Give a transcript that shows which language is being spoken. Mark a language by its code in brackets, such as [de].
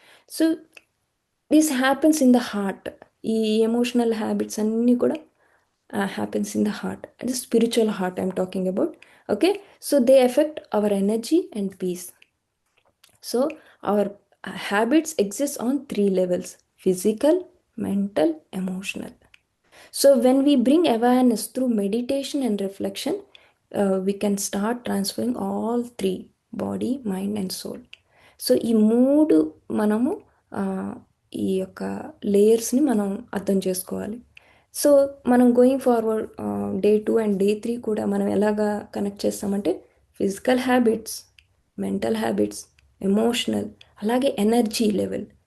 [en] So this happens in the heart. ఈ emotional habits అన్నీ కూడా హ్యాపెన్స్ ఇన్ ద హార్ట్, అంటే spiritual heart I'm talking about. Okay. So they affect our energy and peace. So our habits exist on 3 levels: physical, mental, emotional. So when we bring awareness through meditation and reflection, we can start transferring all three: body, mind and soul. [te] So ఈ మూడు మనము ఆ, ఈ యొక్క లేయర్స్ని మనం అర్థం చేసుకోవాలి. So మనం going forward day 2 and day 3 కూడా మనం ఎలాగా కనెక్ట్ చేస్తామంటే physical habits, mental habits, emotional, అలాగే ఎనర్జీ లెవెల్.